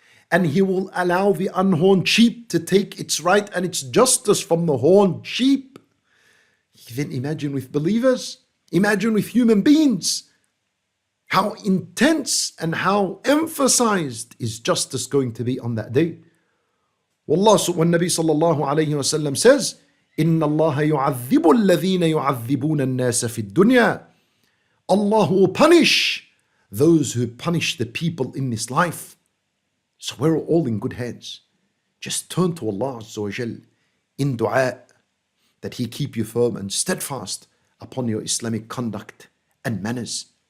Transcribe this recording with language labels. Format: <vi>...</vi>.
<en>And He will allow the unhorned sheep to take its right and its justice from the horned sheep. Then imagine with believers, imagine with human beings, how intense and how emphasized is justice going to be on that day. Wallah, when Nabi sallallahu alayhi wa sallam says,</en> <ar>إن الله يعذب الذين يعذبون الناس في الدنيا.</ar> <en>Allah will punish those who punish the people in this life. So we're all in good hands. Just turn to Allah Azza wa Jal in dua that He keep you firm and steadfast upon your Islamic conduct and manners.</en>